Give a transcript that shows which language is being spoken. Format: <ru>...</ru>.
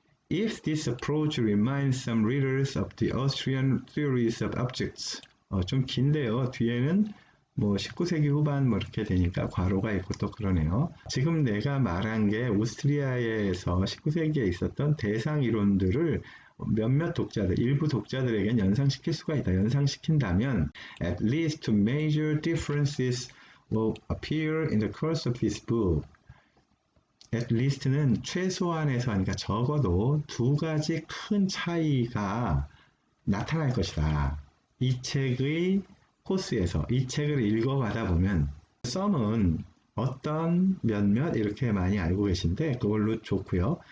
<en>If this approach reminds some readers of the Austrian theories of objects.</en> <ko>좀 긴데요. 뒤에는 뭐 19세기 후반 뭐 이렇게 되니까 괄호가 있고 또 그러네요. 지금 내가 말한 게 오스트리아에서 19세기에 있었던 대상 이론들을 몇몇 독자들, 일부 독자들에겐 연상시킬 수가 있다. 연상시킨다면</ko> <en>at least major differences will appear in the course of this book. at least</en> <ko>는 최소한에서 하니까 적어도 두 가지 큰 차이가 나타날 것이다. 이 책의 코스에서 이 책을 읽어가다 보면 some은 어떤 몇몇 이렇게 많이 알고 계신데 그걸로 좋고요.</ko>